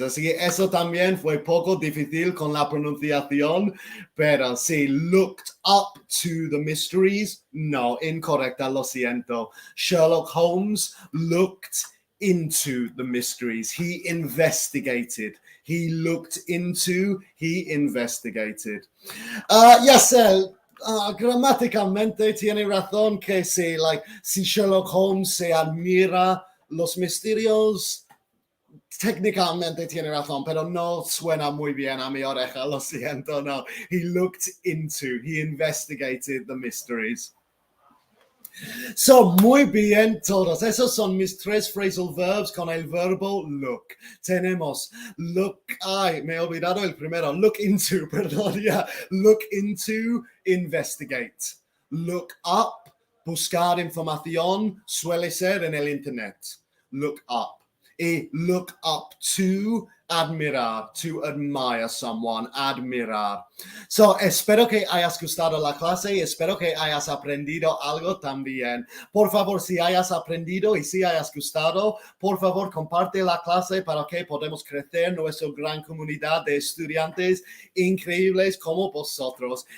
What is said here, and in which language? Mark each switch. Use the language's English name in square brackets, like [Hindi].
[Spanish] Así que eso también fue poco difícil con la pronunciación, pero sí, [English] looked up to the mysteries, [Spanish] no, incorrecta, lo siento. [English] Sherlock Holmes looked into the mysteries. He investigated. He looked into, he investigated. [Spanish] Yes, gramáticamente tiene razón que sí, si Sherlock Holmes se admira los misterios, técnicamente tiene razón, pero no suena muy bien a mi oreja, lo siento, no. [English] He looked into, he investigated the mysteries. [Spanish] So, muy bien todos. Esos son mis tres phrasal verbs con el verbo look. Tenemos look, me he olvidado el primero, look into, perdón, yeah. [English] Look into, investigate. Look up, [Spanish] buscar información, suele ser en el internet. [English] Look up. Y look up to, [Spanish] Admirar, [English] to admire someone, [Spanish] admirar. So, espero que hayas gustado la clase y espero que hayas aprendido algo también. Por favor, si hayas aprendido y si hayas gustado, por favor, comparte la clase para que podamos crecer nuestra gran comunidad de estudiantes increíbles como vosotros.